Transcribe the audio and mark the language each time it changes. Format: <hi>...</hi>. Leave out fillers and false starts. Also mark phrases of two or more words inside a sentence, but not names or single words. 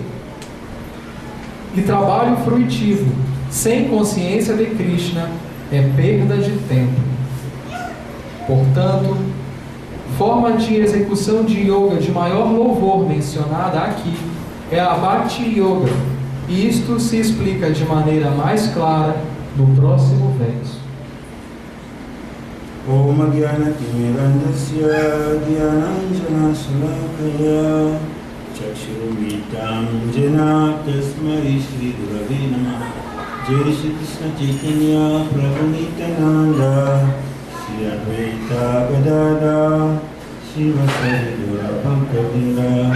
<pt>E trabalho fruitivo sem consciência de Krishna é perda de tempo. Portanto, forma de execução de yoga de maior louvor mencionada aqui é a Bhakti Yoga, e isto se explica de maneira mais clara no próximo verso.</pt> <sa>Om Jnana-timirandasya Dhyananjana-salakaya Chakshurumitam Jena Tasmai Shri Gurave Namah. Jai Shri Krishna Chaitanya Prabhu Nityananda Shri Advaita Gadada Shri Vasari Gura Bhakta-vrinda.</sa>